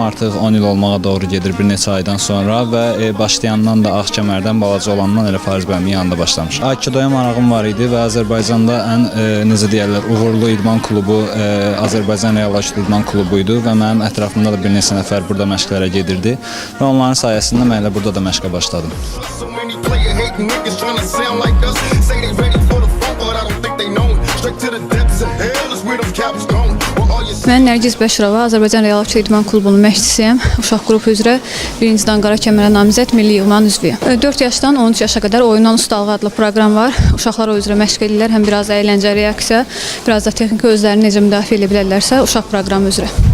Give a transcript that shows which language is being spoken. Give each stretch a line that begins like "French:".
Azerbaijani: Artıq 10 il olmağa doğru gedir bir neçə aydan sonra və başlayandan da Ağkəmərdən, balaca olandan elə Fariz bəyimin yanında başlamışam. Aikidoya marağım var idi və Azərbaycanda ən necə deyirlər, uğurlu idman klubu Azərbaycan Real Aikido İdman Klubu idi və mənim ətrafımda da bir neçə nəfər burada məşqlərə gedirdi və onların sayəsində mən elə burada da məşqə başladım.
English: Many player hating niggas trying to sound like us. Say they ready for the funk, but I don't think they know it. Straight to the depths of hell is where them cowards going.
Azerbaijani: Mən Nərgiz Bəşirova, Azərbaycan Real Aikido İdman Klubunun məşqçisiyəm. Uşaq qrupu üzrə birincidən qara kəmərə namizəd milli yığmanın üzvüyəm. 4 yaşdan 13 yaşa qədər oyundan ustalığı adlı proqram var. Uşaqlar o üzrə məşq edirlər. Həm biraz əyləncə, reaksiya, biraz da texniki özlərini necə müdafiə edə bilərlərsə uşaq proqramı üzrə.